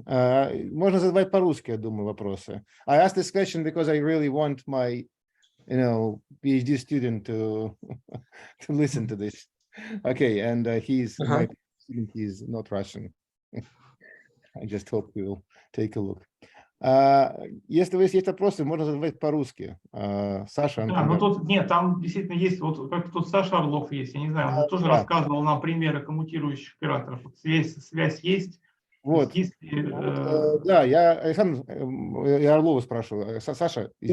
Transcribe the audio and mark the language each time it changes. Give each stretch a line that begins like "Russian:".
Russian: Можно задавать по-русски, я думаю, вопросы.
English: I asked this question because I really want my, PhD student to listen to this. Okay, and he's my student. He's not Russian. I just hope he will take a look.
Russian: Если у вас есть вопросы, можно задавать по-русски. Саша. Да, но тут нет, там действительно есть, вот как тут Саша Орлов есть, я не знаю, он тоже рассказывал нам примеры коммутирующих операторов. Вот связь есть. Вот. Да, я Орлова спрашиваю. Саша, извините.